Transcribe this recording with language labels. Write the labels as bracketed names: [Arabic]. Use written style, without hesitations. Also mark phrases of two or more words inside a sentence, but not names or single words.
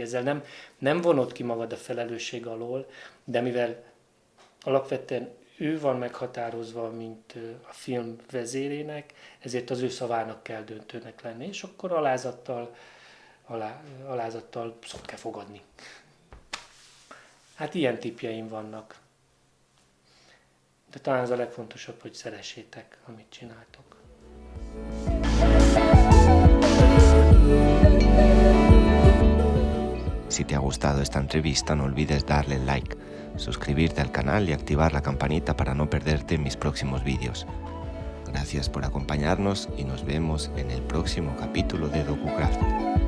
[Hungarian] Ezzel nem vonod ki magad a felelősség alól, de mivel alapvetően ő van meghatározva, mint a film vezérének, ezért az ő szavának kell döntőnek lenni, és akkor alázattal szót kell fogadni. Hát ilyen tippjeim vannak. De talán az a legfontosabb, hogy szeressétek, amit csináltok. [Spanish] Si te ha gustado esta entrevista, no olvides darle like, suscribirte al canal y activar la campanita para no perderte mis próximos vídeos. Gracias por acompañarnos y nos vemos en el próximo capítulo de DocuCraft.